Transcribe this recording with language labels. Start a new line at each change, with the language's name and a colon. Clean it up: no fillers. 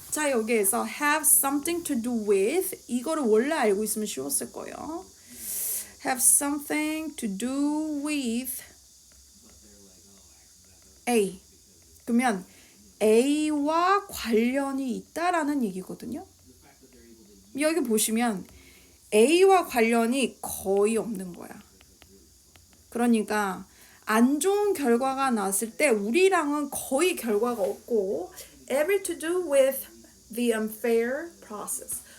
Korean: 자, 여기에서
English: have something to do with
Korean: 이거를 원래 알고 있으면 쉬웠을 거예요.
English: have something to do with A.
Korean: 그러면 A와 관련이 있다라는 얘기거든요. 여기 보시면 A와 관련이 거의 없는 거야. 그러니까 안 좋은 결과가 났을 때 우리랑은 거의 결과가 없고
English: ever to do with the unfair process.